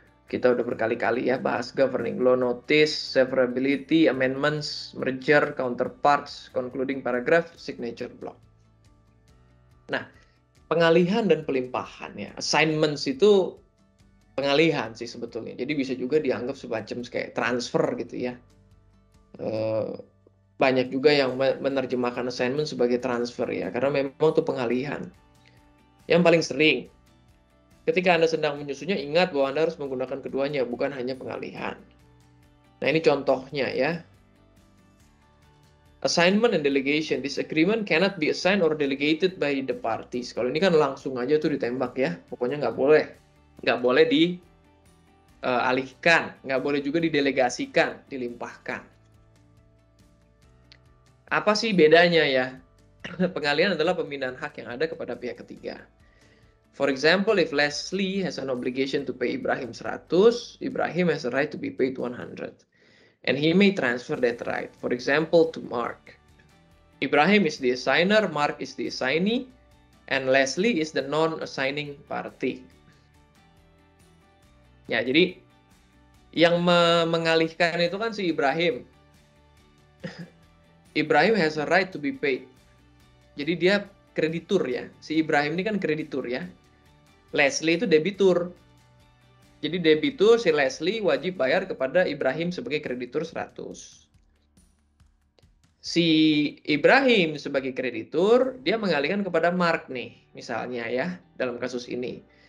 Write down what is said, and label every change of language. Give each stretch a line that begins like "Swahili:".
Indonesian: Kita udah berkali-kali ya bahas governing law, notice, severability, amendments, merger, counterparts, concluding paragraph, signature block. Nah, pengalihan dan pelimpahan ya. Assignments itu pengalihan sih sebetulnya. Jadi bisa juga dianggap semacam kayak transfer gitu ya. Banyak juga yang menerjemahkan assignment sebagai transfer ya, karena memang itu pengalihan. Yang paling sering, ketika Anda sedang menyusunnya, ingat bahwa Anda harus menggunakan keduanya, bukan hanya pengalihan. Nah, ini contohnya ya.
English: Assignment and delegation. This agreement cannot be assigned or delegated by the parties.
Indonesian: Kalau ini kan langsung aja tuh ditembak ya. Pokoknya nggak boleh. Nggak boleh dialihkan. Nggak boleh juga didelegasikan, dilimpahkan. Apa sih bedanya ya? Pengalihan adalah pemindahan hak yang ada kepada pihak ketiga.
English: For example, if Leslie has an obligation to pay Ibrahim 100, Ibrahim has a right to be paid 100. And he may transfer that right, for example, to Mark. Ibrahim is the assigner, Mark is the assignee, and Leslie is the non-assigning party.
Indonesian: Ya, jadi yang mengalihkan itu kan si Ibrahim.
English: Ibrahim has a right to be paid.
Indonesian: Jadi dia kreditur ya. Si Ibrahim ini kan kreditur ya. Leslie itu debitur. Jadi debitur si Leslie wajib bayar kepada Ibrahim sebagai kreditur 100. Si Ibrahim sebagai kreditur, dia mengalihkan kepada Mark nih, misalnya ya, dalam kasus ini.